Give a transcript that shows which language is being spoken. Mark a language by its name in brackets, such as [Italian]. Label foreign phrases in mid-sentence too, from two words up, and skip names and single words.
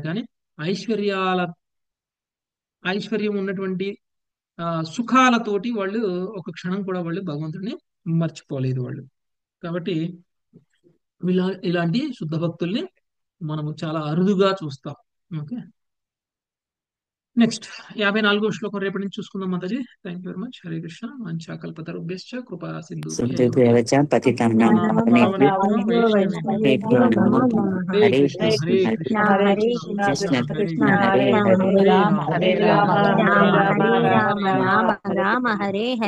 [Telugu] కానీ ఐశ్వర్యం ఉన్నటువంటి సుఖాలతోటి వాళ్ళు ఒక క్షణం కూడా వాళ్ళు భగవంతుడిని మర్చిపోలేదు వాళ్ళు. కాబట్టి ఇలాంటి శుద్ధ భక్తుల్ని మనము చాలా అరుదుగా చూస్తాం. [English] OK, next [Telugu] 54వ శ్లోకం రేపటి నుంచి చూసుకుందాం మాతాజీ. [English] Thank you very much. [Sanskrit] హరే కృష్ణ. మంచాకల్పతరుభ్యశ్చ కృపా సింధు సిద్ధుభ్యవచ పతితానాం పావనేభ్యో వైష్ణవేభ్యో నమో నమః. హరే కృష్ణ హరే కృష్ణ కృష్ణ హరే హరే హరే రామ హరే రామ రామ రామ హరే హరే.